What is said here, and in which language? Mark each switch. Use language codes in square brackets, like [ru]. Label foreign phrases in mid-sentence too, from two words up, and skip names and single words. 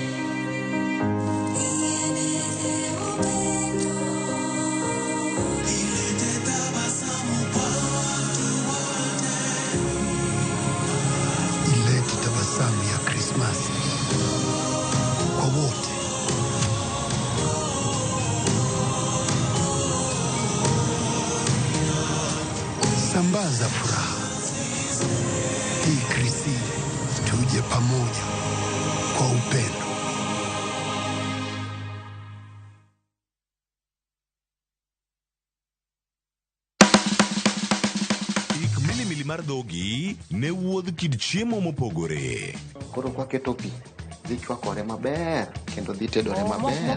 [sw] Tabasamu ya Krismasi kwa wote. Sambaza furaha hii Krisi, tuje pamoja kwa upendo. [luo] Mar dhogi ne wuodh kid chiemo mopogore. Koro kwa keto pi dhi chwakore maber kendo dhi tedore maber.